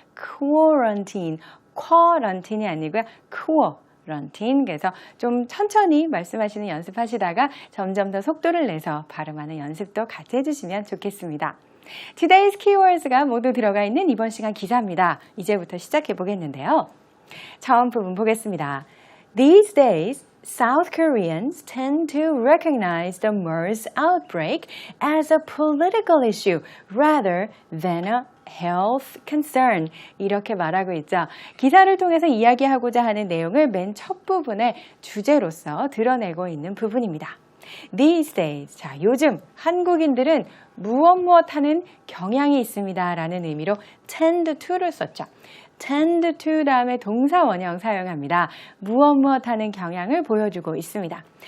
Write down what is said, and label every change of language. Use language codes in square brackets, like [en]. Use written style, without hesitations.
[ko] quarantine. 쿼런틴이 아니고요. 쿼런틴. 그래서 좀 천천히 말씀하시는 연습하시다가 점점 더 속도를 내서 발음하는 연습도 같이 해주시면 좋겠습니다. Today's Keywords가 모두 들어가 있는 이번 시간 기사입니다. 이제부터 시작해 보겠는데요. 처음 부분 보겠습니다. [en] These days, South Koreans tend to recognize the MERS outbreak as a political issue rather than a health concern. [ko] 이렇게 말하고 있죠. 기사를 통해서 이야기하고자 하는 내용을 맨 첫 부분의 주제로서 드러내고 있는 부분입니다. [en] These days, [ko] 자, 요즘 한국인들은 무엇 하는 경향이 있습니다 라는 의미로 tend to를 썼죠. tend to 다음에 동사 원형 사용합니다. 무엇 하는 경향을 보여주고 있습니다.